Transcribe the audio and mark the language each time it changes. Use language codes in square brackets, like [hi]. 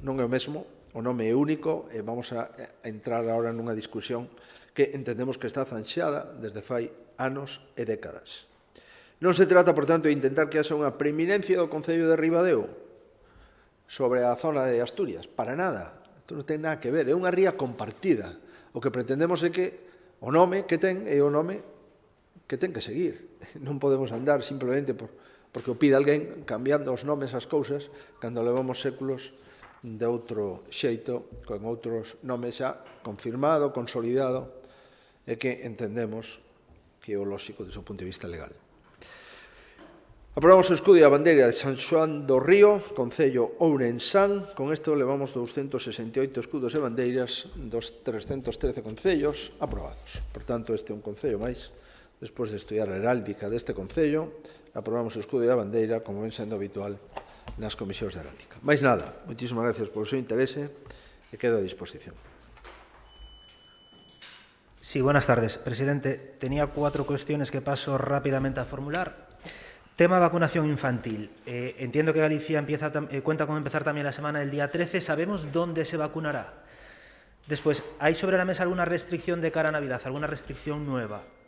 [gl] Non é o mesmo, o nome é único e vamos a entrar agora nunha discusión que entendemos que está zanxada desde fai anos e décadas. Non se trata, por tanto, de intentar que haxa unha preeminencia do Concello de Ribadeo sobre a zona de Asturias. Para nada. Isto non ten nada que ver. É unha ría compartida. O que pretendemos é que o nome que ten é o nome que ten que seguir. Non podemos andar simplemente porque o pide alguén cambiando os nomes ás cousas cando levamos séculos de outro xeito, con outros nomes xa confirmado, consolidado, e que entendemos que é o lóxico desde o punto de vista legal. Aprobamos o escudo e a bandeira de San Xoán do Río, Concello Ourensán. Con isto levamos 268 escudos e bandeiras dos 313 concellos aprobados. Por tanto, este é un concello máis. Despois de estudiar a heráldica deste concello, aprobamos o escudo e a bandeira, como ven sendo habitual nas comisións de heráldica. Máis nada, moitísimas gracias polo seu interese e quedo a disposición. [es] Sí, buenas tardes, presidente. Tenía 4 cuestiones que paso rápidamente a formular. Tema vacunación infantil. Entiendo que Galicia cuenta con empezar también la semana del día 13. ¿Sabemos dónde se vacunará? Después, ¿hay sobre la mesa alguna restricción de cara a Navidad, alguna restricción nueva?